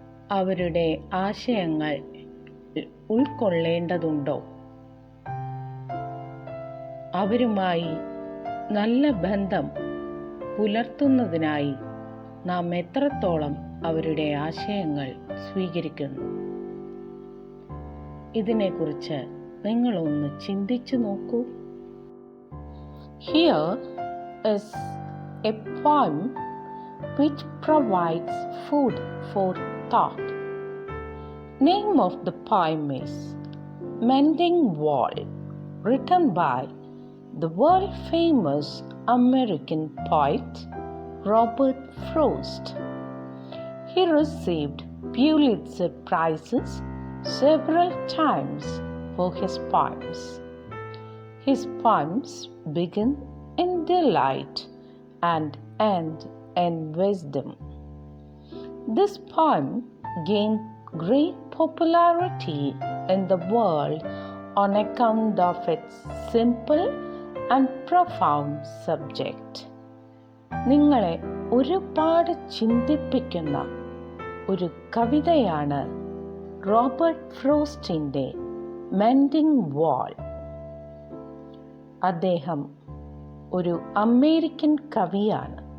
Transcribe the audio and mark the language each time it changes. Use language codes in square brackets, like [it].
[ml] അവരുടെ ആശയങ്ങൾ ഉൾക്കൊള്ളേണ്ടതുണ്ടോ? അവരുമായി നല്ല ബന്ധം പുലർത്തുന്നതിനായി നാം എത്രത്തോളം അവരുടെ ആശയങ്ങൾ സ്വീകരിക്കുന്നു? ഇതിനെക്കുറിച്ച് നിങ്ങളൊന്ന് ചിന്തിച്ചു നോക്കൂ. [en] Here is a poem which provides food for thought. Name of the poem is Mending Wall, written by the world famous American poet Robert Frost. He received Pulitzer Prizes several times for his poems. His poems begin in delight and end in wisdom. This poem gained great popularity in the world on account of its simple and profound subject. [ml] നിങ്ങളെ ഒരുപാട് ചിന്തിപ്പിക്കുന്ന ഒരു കവിതയാണ് Robert ഫ്രോസ്റ്റിൻ്റെ mending വാൾ. അദ്ദേഹം ഒരു American കവിയാണ്.